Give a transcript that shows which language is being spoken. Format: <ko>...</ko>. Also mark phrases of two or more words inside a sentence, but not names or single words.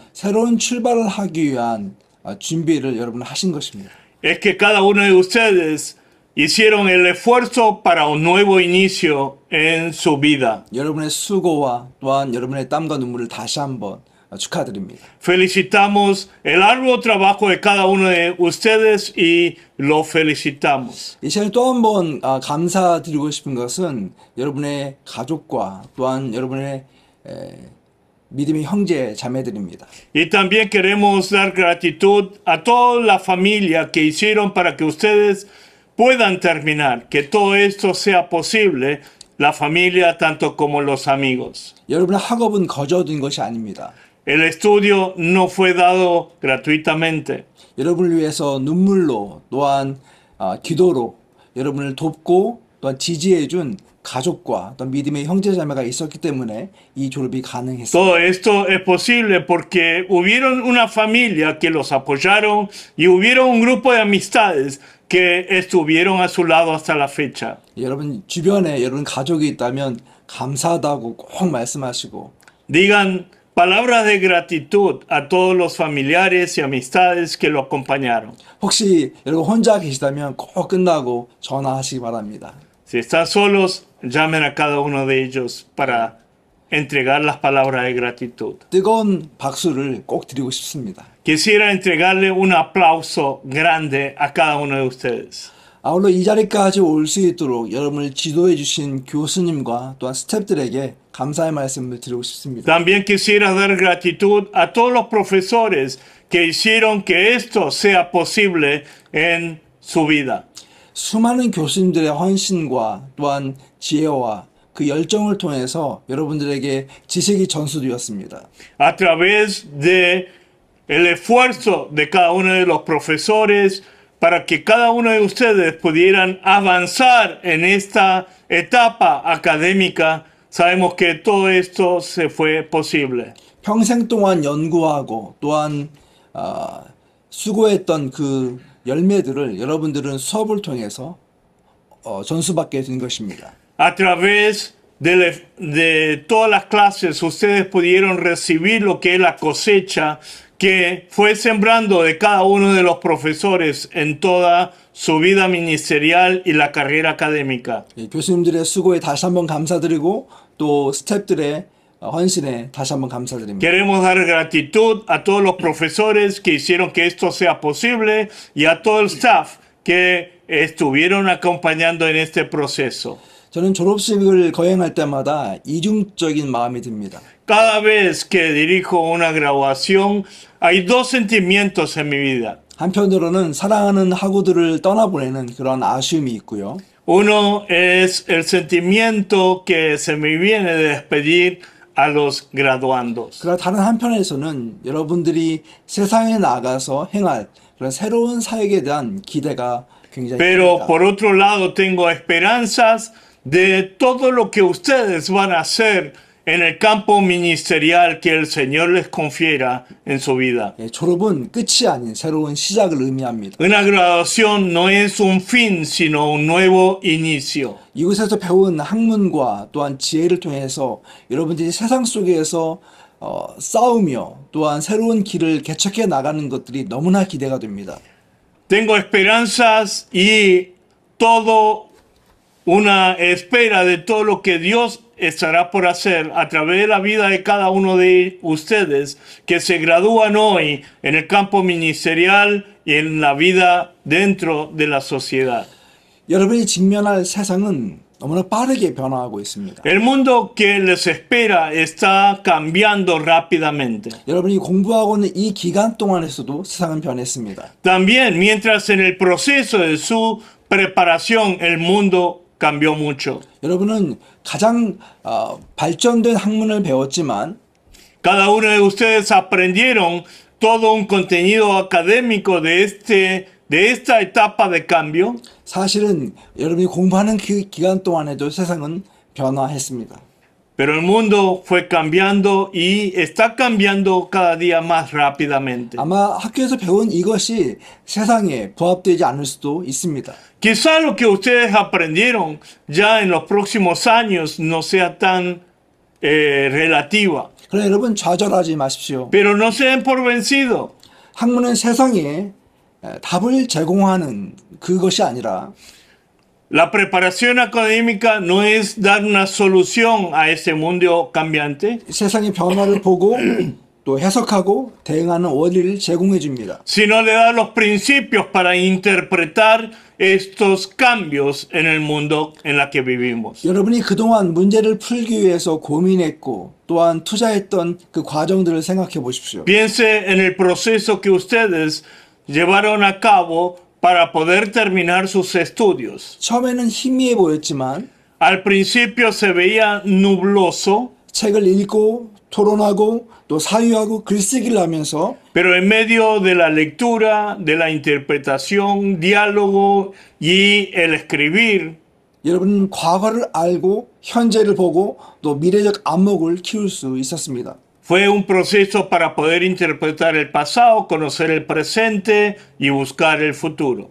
<ko>새로운 출발을 하기 위한 준비를 여러분 하신 것입니다.</ko> <es>Es que cada uno de ustedes hicieron el esfuerzo para un nuevo inicio en su vida.</es> <ko>여러분의 수고와 또한 여러분의 땀과 눈물을 다시 한번 축하드립니다.</ko> <es>Felicitamos el arduo trabajo de cada uno de ustedes y lo felicitamos.</es> <ko>이 시간에 또 한 번 감사드리고 싶은 것은 여러분의 가족과 또한 여러분의 믿음의 형제 자매들입니다.</ko> <es>Y también queremos dar gratitud a toda la familia que hicieron para que ustedes puedan terminar, que todo esto sea posible, la familia tanto como los amigos.</es> <ko>여러분의 학업은 거저둔 것이 아닙니다.</ko> <es>El estudio no fue dado gratuitamente.</es> <ko>여러분을 위해서 눈물로 또한 기도로 여러분을 돕고 또한 지지해준 가족과 또 믿음의 형제자매가 있었기 때문에 이 졸업이 가능했습니다.</ko> <es>Todo esto es posible porque hubieron una familia que los apoyaron y hubieron un grupo de amistades que estuvieron a su lado hasta la fecha.</es> <ko>여러분 주변에 여러분 가족이 있다면 감사하다고 꼭 말씀하시고</ko> <es>Digan palabras de gratitud a todos los familiares y amistades que lo acompañaron.</es> <ko>혹시 여러분 혼자 계시다면 꼭 끝나고 전화하시기 바랍니다.</ko> <es>Si están solos, llamen a cada uno de ellos para entregar las palabras de gratitud.</es> <ko>뜨거운 박수를 꼭 드리고 싶습니다.</ko> <es>Quisiera entregarle un aplauso grande a cada uno de ustedes.</es> <ko>아울러 이 자리까지 올 수 있도록 여러분을 지도해 주신 교수님과 또한 스태프들에게 감사의 말씀을 드리고 싶습니다.</ko> <es>También quisiera dar gratitud a todos los profesores que hicieron que esto sea posible en su vida.</es> <ko>수많은 교수님들의 헌신과 또한 지혜와 그 열정을 통해서 여러분들에게 지식이 전수되었습니다.</ko> <es>A través de el esfuerzo de cada uno de los profesores para que cada uno de ustedes pudieran avanzar en esta etapa académica, sabemos que todo esto se fue posible.</es> <ko>평생 동안 연구하고 또한 수고했던 그 열매들을 여러분들은 수업을 통해서 전수받게 된 것입니다.</ko> <es>A través de todas las clases, ustedes pudieron recibir lo que es la cosecha que fue sembrando de cada uno de los profesores en toda su vida ministerial y la carrera académica.</es> <ko>교수님들의 수고에 다시 한번 감사드리고 또 스태프들의 헌신에 다시 한번 감사드립니다.</ko> <es>Queremos dar gratitud a todos los profesores que hicieron que esto sea posible y a todo el staff que estuvieron acompañando en este proceso.</es> <ko>저는 졸업식을 거행할 때마다 이중적인 마음이 듭니다.</ko> <es>Cada vez que dirijo una graduación, hay dos sentimientos en mi vida.</es> <ko>한편으로는 사랑하는 학우들을 떠나보내는 그런 아쉬움이 있고요.</ko> <es>Uno es el sentimiento que se me viene de despedir a los graduandos.</es> <ko>그러나 다른 한편에서는 여러분들이 세상에 나가서 행할 그런 새로운 사역에 대한 기대가 굉장히</ko> <es>Pero</es> <ko>큽니다.</ko> <es>por otro lado tengo esperanzas de todo lo que ustedes van a hacer en el campo ministerial que el Señor les confiera en su vida.</es> <ko>예, 졸업은 끝이 아닌 새로운 시작을 의미합니다.</ko> <es>Una graduación no es un fin, sino un nuevo inicio.</es> <ko>이곳에서 배운 학문과 또한 지혜를 통해서 여러분들이 세상 속에서 싸우며 또한 새로운 길을 개척해 나가는 것들이 너무나 기대가 됩니다.</ko> <es>Tengo esperanzas y todo una espera de todo lo que Dios estará por hacer a través de la vida de cada uno de ustedes que se gradúan hoy en el campo ministerial y en la vida dentro de la sociedad.</es> <ko>여러분이 직면할 세상은 너무나 빠르게 변화하고 있습니다.</ko> <es>El mundo que les espera está cambiando rápidamente.</es> <ko>여러분이 공부하고 있는 이 기간 동안에서도 세상은 변했습니다.</ko> <es>También, mientras en el proceso de su preparación, el mundo cambió mucho.</es> <ko>여러분은 가장 발전된 학문을 배웠지만</ko> <es>Cada uno de ustedes aprendieron todo un contenido académico de esta etapa de cambio.</es> <ko>사실은 여러분이 공부하는 그 기간 동안에도 세상은 변화했습니다.</ko> <es>Pero el mundo fue cambiando y está cambiando cada día más rápidamente.</es> <ko>아마 학교에서 배운 이것이 세상에 부합되지 않을 수도 있습니다.</ko> <es>Quizá lo que ustedes aprendieron ya en los próximos años no sea tan relativa.</es> <ko>그러나 여러분 좌절하지 마십시오.</ko> <es>Pero no se den por vencido.</es> <ko>학문은 세상에 답을 제공하는 그것이 아니라</ko> <es>La preparación académica no es dar una solución a ese mundo cambiante,</es> <ko>세상의 변화를 보고 또 해석하고 대응하는 원리를 제공해 줍니다.</ko> <es>sino le da los principios para interpretar estos cambios en el mundo en la que vivimos.</es> <ko>여러분이 그동안 문제를 풀기 위해서 고민했고 또한 투자했던 그 과정들을 생각해 보십시오.</ko> <es>Piense en el proceso que ustedes llevaron a cabo para poder terminar sus estudios.</es> <ko>처음에는 희미해 보였지만</ko> <es>Al principio se veía nubloso,</es> <ko>책을 읽고 토론하고 또 사유하고 글쓰기를 하면서</ko> <es>pero en medio de la lectura, de la interpretación, diálogo y el escribir,</es> <ko>여러분은 과거를 알고 현재를 보고 또 미래적 안목을 키울 수 있었습니다.</ko> <es>fue un proceso para poder interpretar el pasado, conocer el presente y buscar el futuro.</es>